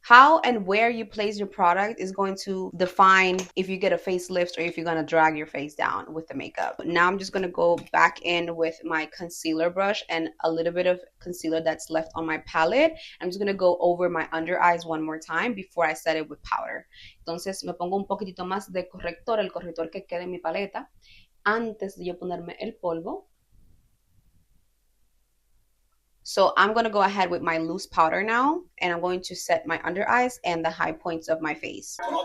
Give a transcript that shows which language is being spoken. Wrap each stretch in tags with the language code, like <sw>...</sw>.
<en>How and where you place your product is going to define if you get a facelift or if you're going to drag your face down with the makeup. Now I'm just going to go back in with my concealer brush and a little bit of concealer that's left on my palette. I'm just going to go over my under eyes one more time before I set it with powder.</en> <es>Entonces me pongo un poquitito más de corrector, el corrector que quede en mi paleta, antes de yo ponerme el polvo.</es> <en>So I'm going to go ahead with my loose powder now, and I'm going to set my under eyes and the high points of my face.</en>